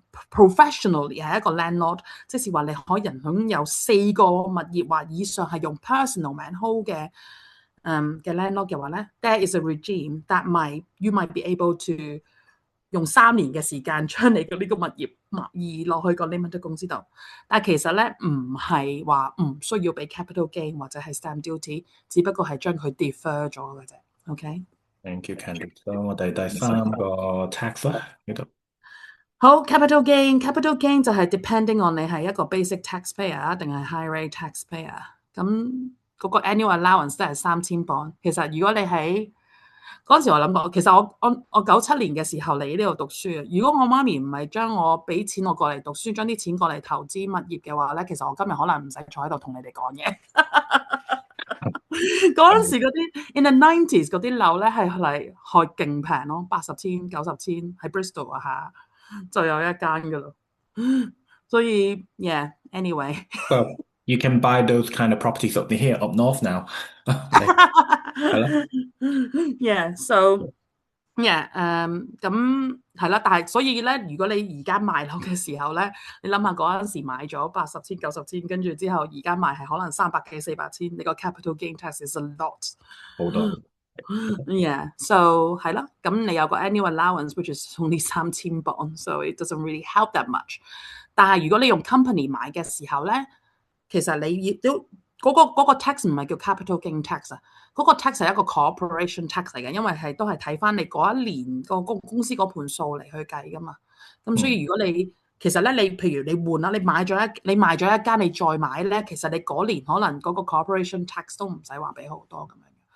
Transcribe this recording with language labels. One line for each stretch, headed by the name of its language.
Cantonese: professionally 係一個 landlord， 即是話你可以擁有4個物業或以上係用 personal man hold 嘅landlord 嘅話咧 ，
English: there is a regime that you might be able to
Cantonese: 用3年嘅時間將你嘅呢個物業移落去個 limited 公司度。但係其實咧唔係話唔需要俾 capital gain 或者係 stamp duty， 只不過係將佢 defer 咗嘅啫。
English: OK。Thank you, Candy。
Cantonese: 咁我哋第3個 tax 啦，呢度。好 capital gain 就係 depending on 你係一個 basic taxpayer 定係 high rate taxpayer。咁嗰個 annual allowance 都係3000磅。其實如果你喺嗰陣時我諗過，其實我97年嘅時候嚟呢度讀書。如果我媽咪唔係將我俾錢我過嚟讀書，將啲錢過嚟投資物業嘅話咧，其實我今日可能唔使坐喺度同你哋講嘢。嗰陣時嗰啲
English: in the 90s
Cantonese: 嗰啲樓咧係勁平咯，80千、90千喺 Bristol 啊嚇。就有一間噶啦，所以 yeah，anyway。
English: So you can buy those kind of properties up here up north now。
Cantonese: 係咯。 Yeah，so yeah，咁係啦，但係所以咧，如果你而家賣樓嘅時候咧，你諗下嗰陣時買咗80千、90千，跟住之後而家賣係可能300幾、400千，你個 capital gain tax
English: is a lot。
Cantonese: 好多。
English: Yeah，so
Cantonese: 係啦，咁你有個
English: annual allowance which is only 3000磅，so it doesn't really help that much。
Cantonese: 但係如果你用 company 買嘅時候咧，其實你都嗰個 tax 唔係叫 capital gain tax 啊，嗰個 tax 係一個 corporation tax 嚟嘅，因為都係睇翻你嗰一年個公司嗰盤數嚟去計噶嘛。咁所以如果你其實咧，你譬如你換啦，你賣咗一間，你再買咧，其實你嗰年可能嗰個 corporation tax 都唔使話俾好多咁樣。